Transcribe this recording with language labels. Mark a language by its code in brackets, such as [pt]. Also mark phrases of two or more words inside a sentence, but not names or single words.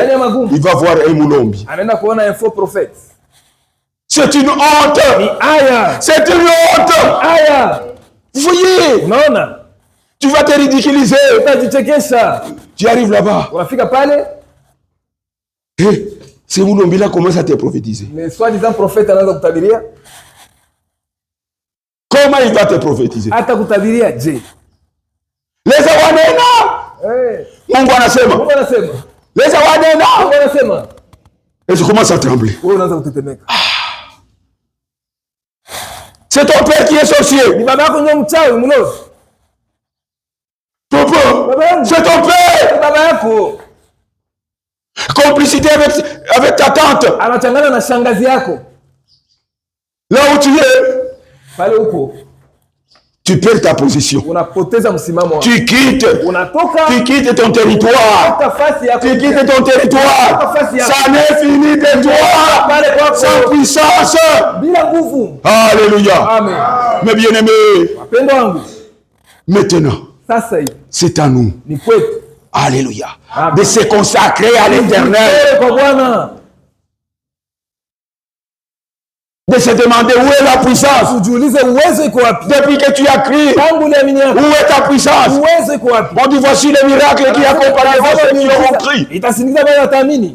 [fr] Il va voir un Mulombi. C'est une honte. C'est une honte. Vous voyez? Tu vas te ridiculiser. Tu arrives là-bas. C'est Mulombi là commence à te prophétiser. Mais soi-disant prophète [sw] anaanza kutabiria. [fr] Comment il va te prophétiser? [sw] Hata kutabiria je. [lu] Leza wanena. Mungu anasema. [sw] Mungu anasema. [lu] Leza wanena. [sw] Mungu anasema. [fr] Et je commence à trembler. [sw] Wewe unaanza kutetemeka. [fr] C'est ton père qui est sorcier. [sw] Ni baba yako ndio mchawi mlozi. [fr] Papa. C'est ton père. [sw] Ni baba yako. [fr] Complicité avec ta tante. [sw] Anachangana na shangazi yako. [fr] Là où tu es, [sw] pale upo, [fr] tu perds ta position. [sw] Unapoteza msimamo wako. [fr] Tu quittes. [sw] Unatoka. [fr] Tu quittes ton territoire. Tu quittes ton territoire. Ça n'est fini de toi. Sans puissance. [sw] Bila nguvu. Alléluia. Amen. [fr] Mais bien-aimés, [sw] wapendwa wangu, [fr] maintenant, [sw] sasa hivi [fr] c'est à nous. [sw] Ni kwetu. Alléluia. [fr] De se consacrer à l'Éternel. De se demander où est la puissance. Depuis que tu as crié, où est ta puissance? On dit voici le miracle qui accompagne ceux qui ont crié.